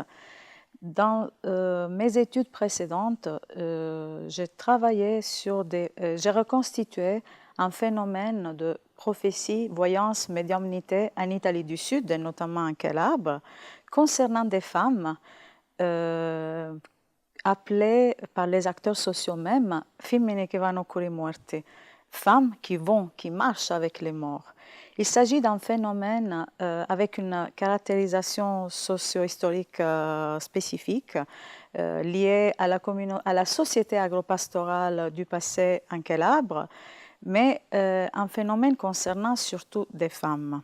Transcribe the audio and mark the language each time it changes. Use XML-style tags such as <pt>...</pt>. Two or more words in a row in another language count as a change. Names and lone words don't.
<fr>Dans mes études précédentes, j'ai travaillé sur j'ai reconstitué un phénomène de prophétie, voyance, médiumnité en Italie du Sud, et notamment en Calabre, concernant des femmes appelées par les acteurs sociaux même</fr> <it>femmine che vanno con i morti,</it> <fr>femmes qui marchent avec les morts. Il s'agit d'un phénomène avec une caractérisation socio-historique spécifique liée à la société agropastorale du passé en Calabre, mais un phénomène concernant surtout des femmes.</fr>